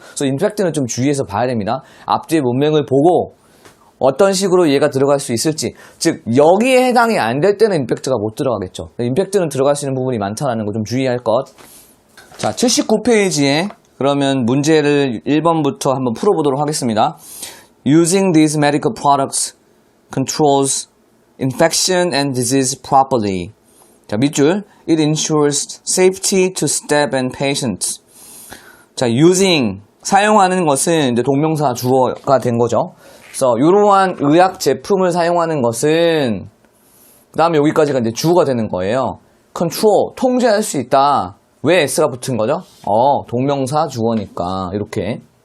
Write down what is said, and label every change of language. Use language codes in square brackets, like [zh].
[ko] 그래서 인팩트는 좀 주의해서 봐야 됩니다. 앞뒤의 문맥을 보고 어떤 식으로 얘가 들어갈 수 있을지 즉 여기에 해당이 안 될 때는 임팩트가 못 들어가겠죠. 임팩트는 들어갈 수 있는 부분이 많다는 거 좀 주의할 것. 자 79페이지에 그러면 문제를 1번부터 한번 풀어보도록 하겠습니다. [en] Using these medical products controls infection and disease properly. [ko] 자, 밑줄. [en] It ensures safety to staff and patients. [ko] 자, using. 사용하는 것은 이제 동명사 주어가 된 거죠. 그래서 이러한 의약 제품을 사용하는 것은 그 다음에 여기까지가 이제 주어가 되는 거예요. control. 통제할 수 있다. 왜 S가 붙은 거죠? 동명사 주어니까 이렇게.